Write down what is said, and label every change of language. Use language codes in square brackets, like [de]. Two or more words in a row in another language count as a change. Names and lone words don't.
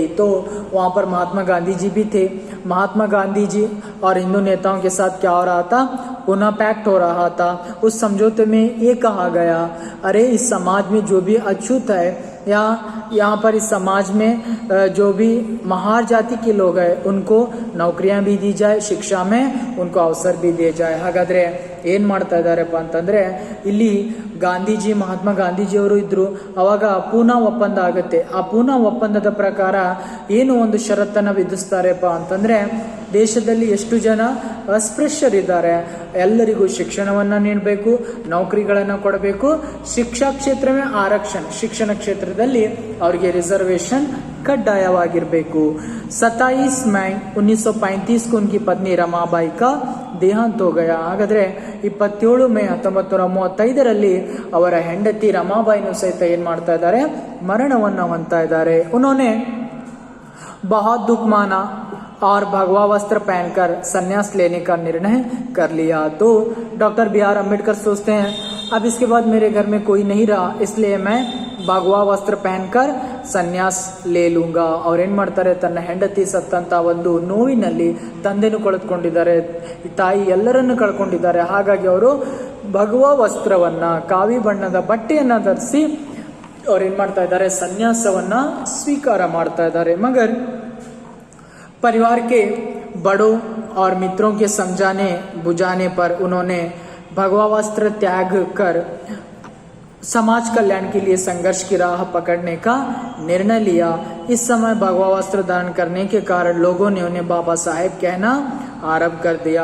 [hi] तो वहाँ पर महात्मा गांधी जी भी थे। महात्मा गांधी जी और हिंदू नेताओं के साथ क्या हो रहा था, पूना पैक्ट हो रहा था। उस समझौते में ये कहा गया, अरे इस समाज में जो भी अछूत है या यहाँ पर इस समाज में जो भी महार जाति के लोग हैं, उनको नौकरियां भी दी जाए, शिक्षा में उनको अवसर भी दिए जाए। [kn] ಹಾಗಾದ್ರೆ ಏನು ಮಾಡ್ತಾ ಇದ್ದಾರಪ್ಪ ಅಂತಂದರೆ, ಇಲ್ಲಿ ಗಾಂಧೀಜಿ, ಮಹಾತ್ಮ ಗಾಂಧೀಜಿಯವರು ಇದ್ದರು, ಅವಾಗ ಪೂನಾ ಒಪ್ಪಂದ ಆಗುತ್ತೆ। ಆ ಪೂನಾ ಒಪ್ಪಂದದ ಪ್ರಕಾರ ಏನು ಒಂದು ಷರತ್ತನ್ನು ವಿಧಿಸ್ತಾರೆಪ್ಪ ಅಂತಂದರೆ, ದೇಶದಲ್ಲಿ ಎಷ್ಟು ಜನ ಅಸ್ಪೃಶ್ಯರಿದ್ದಾರೆ, ಎಲ್ಲರಿಗೂ ಶಿಕ್ಷಣವನ್ನು ನೀಡಬೇಕು, ನೌಕರಿಗಳನ್ನು ಕೊಡಬೇಕು, ಶಿಕ್ಷಾ ಕ್ಷೇತ್ರವೇ ಆರಕ್ಷಣ, ಶಿಕ್ಷಣ ಕ್ಷೇತ್ರದಲ್ಲಿ ಅವರಿಗೆ ರಿಸರ್ವೇಶನ್ ಕಡ್ಡಾಯವಾಗಿರಬೇಕು। [hi] 27 मई 1935 को उनकी पत्नी रमाबाई का देहांत हो गया। [kn] ಹಾಗಾದ್ರೆ 27 ಮೇ 1935ರಲ್ಲಿ ಅವರ ಹೆಂಡತಿ ರಮಾಬಾಯಿನೂ ಸಹಿತ ಏನ್ ಮಾಡ್ತಾ ಇದ್ದಾರೆ, ಮರಣವನ್ನ ಹೊಂದ್ತಾ ಇದ್ದಾರೆ। [hi] उन्होंने बहुत दुख माना और भगवा वस्त्र पहनकर संन्यास लेने का निर्णय कर लिया। तो डॉक्टर बी.आर. अम्बेडकर सोचते हैं अब इसके बाद मेरे घर में कोई नहीं रहा, इसलिए मैं भगवा वस्त्र पहनकर संन्यास ले लूंगा। [kn] ಅವ್ರೇನ್ ಮಾಡ್ತಾರೆ, ತನ್ನ ಹೆಂಡತಿ ಸತ್ತಂತ ಒಂದು ನೋವಿನಲ್ಲಿ ತಂದೆನೂ ಕಳೆದುಕೊಂಡಿದ್ದಾರೆ, ತಾಯಿ ಎಲ್ಲರನ್ನು ಕಳ್ಕೊಂಡಿದ್ದಾರೆ, ಹಾಗಾಗಿ ಅವರು ಭಗವಾ ವಸ್ತ್ರವನ್ನ, ಕಾವಿ ಬಣ್ಣದ ಬಟ್ಟೆಯನ್ನ ಧರಿಸಿ ಅವ್ರೇನ್ ಮಾಡ್ತಾ ಇದ್ದಾರೆ, ಸನ್ಯಾಸವನ್ನ ಸ್ವೀಕಾರ ಮಾಡ್ತಾ ಇದ್ದಾರೆ। [hi] मगर परिवार के बड़ों और मित्रों के समझाने बुझाने पर उन्होंने भगवा वस्त्र त्याग कर समाज कल्याण के लिए संघर्ष की राह पकड़ने का निर्णय लिया। इस समय भगवा वस्त्र धारण करने के कारण लोगों ने उन्हें बाबा साहेब कहना आरंभ कर दिया।